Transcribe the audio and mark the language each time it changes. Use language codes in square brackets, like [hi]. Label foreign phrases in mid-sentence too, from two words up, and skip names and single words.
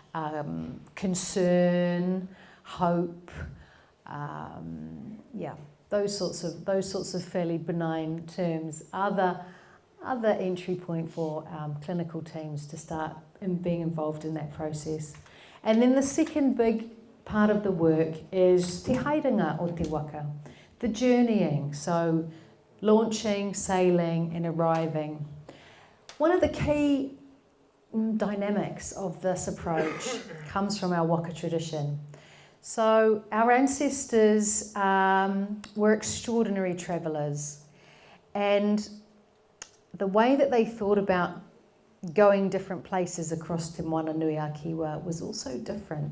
[en] Concern, hope, those sorts of fairly benign terms are the entry point for clinical teams to start being involved in that process. And then the second big part of the work is [mi] te haerenga o te waka, [en] the journeying, so launching, sailing and arriving. One of the key dynamics of this approach comes from our waka tradition. So our ancestors were extraordinary travellers, and the way that they thought about going different places across Te Moana Nui a Kiwa was also different.